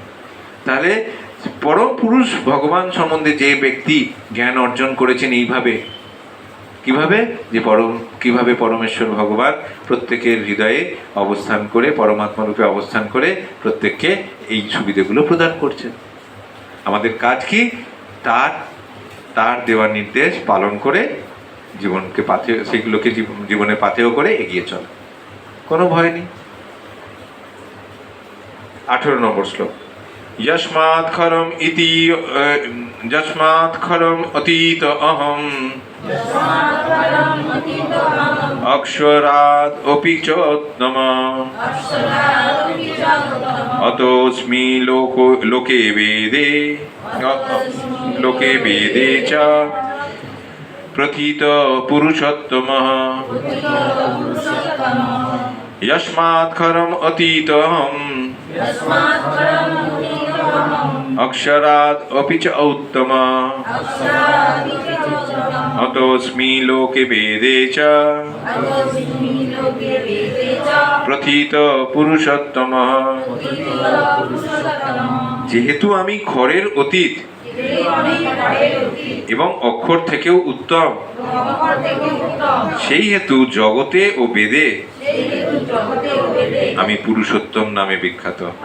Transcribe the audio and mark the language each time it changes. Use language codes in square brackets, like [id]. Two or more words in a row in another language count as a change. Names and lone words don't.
[bn] তাহলে পরম পুরুষ ভগবান সম্বন্ধে যে ব্যক্তি জ্ঞান অর্জন করেছেন এইভাবে, কিভাবে যে কিভাবে পরমেশ্বর ভগবান প্রত্যেকের হৃদয়ে অবস্থান করে, পরমাত্মা রূপে অবস্থান করে প্রত্যেককে এই সুবিধাগুলো প্রদান করছেন। আমাদের কাজ কি, তার দেওয়া নির্দেশ পালন করে জীবনকে সেগুলোকে জীবনে পাথেয় করে এগিয়ে চলে, কোনো ভয় নেই। [sa] 18 [bn] নম্বর শ্লোক। [sa] यस्मात् खरम इति যস্মাৎ খলম অতীত অহম অক্ষরাৎ অপি চোত্তম অতোস্মি লোকে বেদে চ প্রথিত পুরুষোত্তমঃ যস্মাৎ খলম অতীত অহম অক্ষরাৎ অপি চ উত্তম অতোস্মি লোকে বেদে চ প্রথিত পুরুষোত্তমঃ। [bn] যেহেতু আমি ক্ষরের অতীত এবং অক্ষর থেকেও উত্তম, সেই হেতু জগতে ও বেদে আমি পুরুষোত্তম নামে বিখ্যাত।